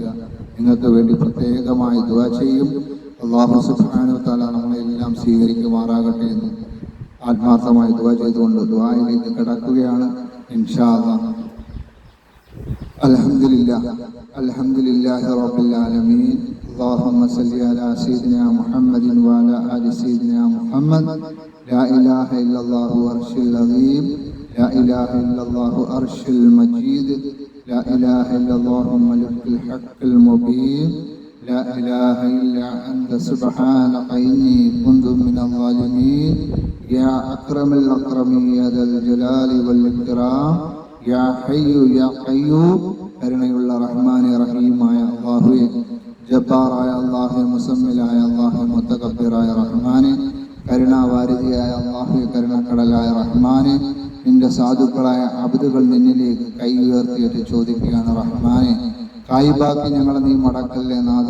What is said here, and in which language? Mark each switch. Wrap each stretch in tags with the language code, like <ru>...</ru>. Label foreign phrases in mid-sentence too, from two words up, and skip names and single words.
<ml>നിങ്ങൾക്ക് വേണ്ടി പ്രത്യേകമായി ദുആ ചെയ്യും.</ml> <ar>الله سبحانه وتعالى</ar> <ml>നമ്മളെല്ലാം സ്വീകരിക്കുമാറാകട്ടെ എന്ന് ആത്മാർത്ഥമായി ദുആ ചെയ്തുകൊണ്ട് ദുആയിലേക്ക് കടക്കുകയാണ്</ml> <ar>إن شاء الله. الحمد لله رب العالمين. اللهم صل على سيدنا محمد وعلى آل سيدنا محمد. لا إله إلا الله عرش العظيم. لا إله إلا الله عرش المجيد. لا إله إلا الله ملك الحق المبين. لا إله إلا أنت سبحانك إني كنت من الظالمين. يا أكرم الأكرمين يا ذا الجلال والإكرام. يا حي يا قيوم.</ar> <ml>കരുണയുള്ള റഹ്മാനെ റഹീമായ അല്ലാഹുവേ, ജബ്ബാറായ അല്ലാഹുവേ, മുസമ്മിലായ അല്ലാഹുവേ, മുതകബ്ബിറായ റഹ്മാനെ, കരുണാവാരിധിയായ അല്ലാഹുവേ, കരുണക്കടലായ റഹ്മാനെ, നിന്റെ സാധുക്കളായ അബ്ദുകൾ നിന്നിലേക്ക് കൈ ഉയർത്തിയിട്ട് ചോദിക്കുകയാണ് റഹ്മാനെ, കായിബാക്കി ഞങ്ങളെ നീ മടക്കല്ലേ നാഥ.</ml>